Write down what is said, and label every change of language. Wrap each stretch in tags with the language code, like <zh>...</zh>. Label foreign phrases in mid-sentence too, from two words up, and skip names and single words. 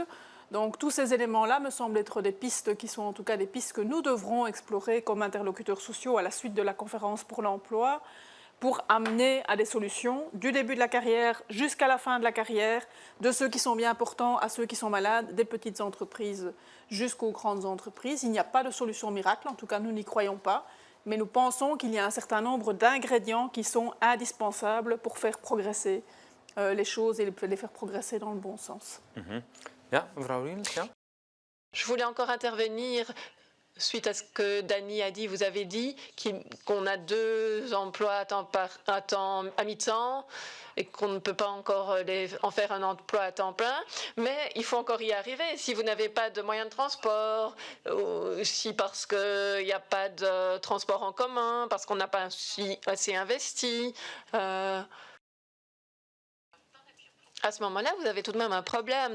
<fr>Donc tous ces éléments-là me semblent être des pistes qui sont en tout cas des pistes que nous devrons explorer comme interlocuteurs sociaux à la suite de la conférence pour l'emploi pour amener à des solutions du début de la carrière jusqu'à la fin de la carrière, de ceux qui sont bien portants à ceux qui sont malades, des petites entreprises jusqu'aux grandes entreprises. Il n'y a pas de solution miracle, en tout cas nous n'y croyons pas, mais nous pensons qu'il y a un certain nombre d'ingrédients qui sont indispensables pour faire progresser les choses et les faire progresser dans le bon sens.</fr> <nl>Ja, mevrouw Riens, ja.</nl> <fr>Je voulais encore intervenir suite à ce que Dani a dit. Vous avez dit qu'on a 2 emplois à mi-temps et qu'on ne peut pas encore en faire un emploi à temps plein, mais il faut encore y arriver. Si vous n'avez pas de moyens de transport, si parce qu'il n'y a pas de transport en commun, parce qu'on n'a pas assez investi, à ce moment-là, vous avez tout de même un problème.</fr>